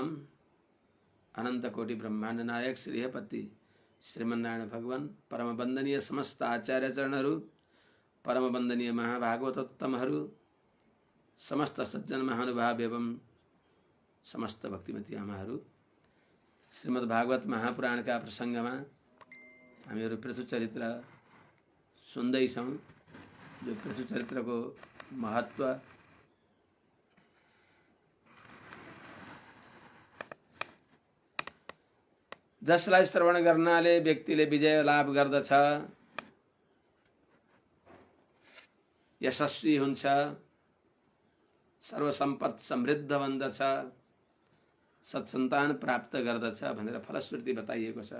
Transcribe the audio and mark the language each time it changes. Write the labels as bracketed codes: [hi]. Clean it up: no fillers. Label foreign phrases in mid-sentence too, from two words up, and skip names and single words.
[ne] अनंत कोटि ब्रह्मांड नायक श्रीहपति श्रीमन्नारायण भगवान परम वंदनीय समस्त आचार्य चरणहरू, परम वंदनीय महाभागवतोत्तमहरू, समस्त सज्जन महानुभाव एवं समस्त भक्तिमती आमाहरू, श्रीमद् भागवत महापुराणका प्रसङ्गमा हामीहरू पृथु चरित्र सुन्दैछौँ। जो पृथु चरित्रको महत्त्व जसलाई श्रवण गर्नाले व्यक्तिले विजय लाभ गर्दछ, यशस्वी हुन्छ, सर्वसम्पत समृद्ध बन्दछ, सत्सन्तान प्राप्त गर्दछ भनेर फलश्रुति बताइएको छ।